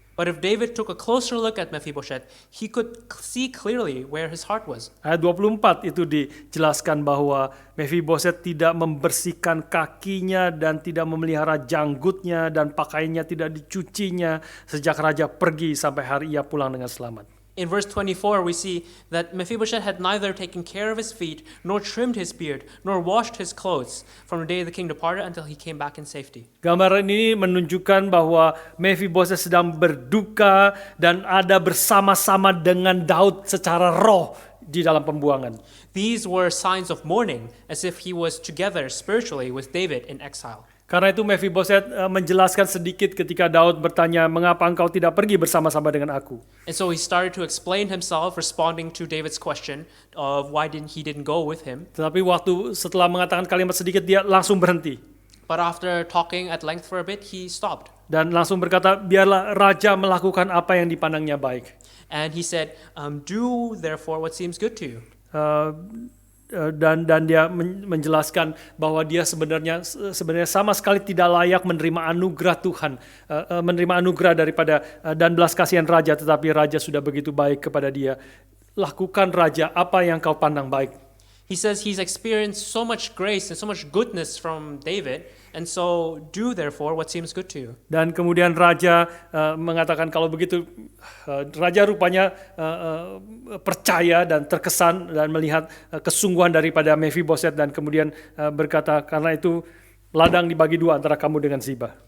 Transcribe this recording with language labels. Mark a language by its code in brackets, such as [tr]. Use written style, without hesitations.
[en] But if David took a closer look at Mephibosheth, he could see clearly where his heart was. [id] Ayat 24 itu dijelaskan bahwa Mephiboset tidak membersihkan kakinya dan tidak memelihara janggutnya dan pakaiannya tidak dicucinya sejak raja pergi sampai hari ia pulang dengan selamat. [en] In verse 24, we see that Mephibosheth had neither taken care of his feet, nor trimmed his beard, nor washed his clothes from the day the king departed until he came back in safety. [id] Gambaran ini menunjukkan bahwa Mephiboset sedang berduka dan ada bersama-sama dengan Daud secara roh di dalam pembuangan. [en] These were signs of mourning, as if he was together spiritually with David in exile. [id] Karena itu Mephiboset menjelaskan sedikit ketika Daud bertanya, "Mengapa engkau tidak pergi bersama-sama dengan aku?" [en] And so he started to explain himself, responding to David's question of why he didn't go with him. [id] Tetapi setelah mengatakan kalimat sedikit, dia langsung berhenti [en] But after talking at length for a bit, he stopped. [id] dan langsung berkata, "Biarlah raja melakukan apa yang dipandangnya baik." [en] And he said, do therefore what seems good to you. [id] Dan dia menjelaskan bahwa dia sebenarnya sama sekali tidak layak menerima anugerah Tuhan, menerima anugerah daripada dan belas kasihan raja, tetapi raja sudah begitu baik kepada dia. Lakukan raja apa yang kau pandang baik. [en] He says he's experienced so much grace and so much goodness from David, and so do therefore what seems good to you. [id] Dan kemudian raja mengatakan kalau begitu, raja rupanya percaya dan terkesan dan melihat kesungguhan daripada Mephiboset dan kemudian berkata, karena itu ladang dibagi dua antara kamu dengan Ziba.